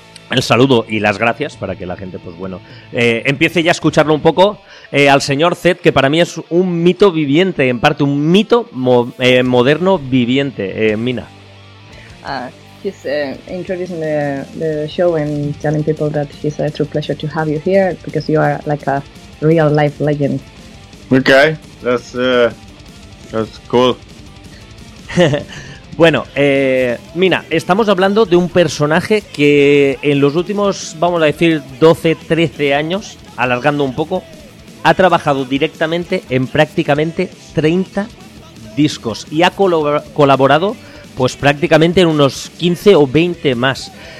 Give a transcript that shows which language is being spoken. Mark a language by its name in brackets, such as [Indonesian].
[Spanish] El saludo y las gracias para que la gente, pues bueno, empiece ya a escucharlo un poco al señor Zed, que para mí es un mito viviente, en parte un mito moderno viviente. Mina. [English] He's introducing the show and telling people that it's a true pleasure to have you here because you are like a real life legend. Okay, that's cool. [Spanish] Bueno, Mina, estamos hablando de un personaje que en los últimos, vamos a decir, 12-13 años, alargando un poco, ha trabajado directamente en prácticamente 30 discos y ha colaborado pues prácticamente en unos 15 o 20 más.